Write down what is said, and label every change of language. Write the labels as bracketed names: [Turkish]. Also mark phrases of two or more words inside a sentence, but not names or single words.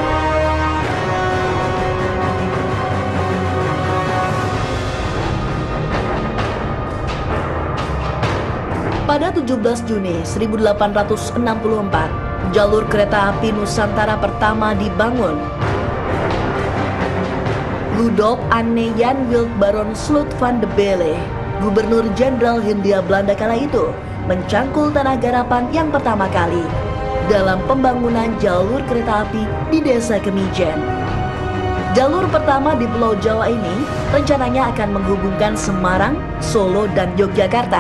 [Indonesian] Pada 17 Juni 1864, jalur kereta api Nusantara pertama dibangun. Ludop Anne Jan Wild Baron Sloot van de Belle, Gubernur Jenderal Hindia Belanda kala itu mencangkul tanah garapan yang pertama kali dalam pembangunan jalur kereta api di Desa Kemijen. Jalur pertama di Pulau Jawa ini rencananya akan menghubungkan Semarang, Solo, dan Yogyakarta.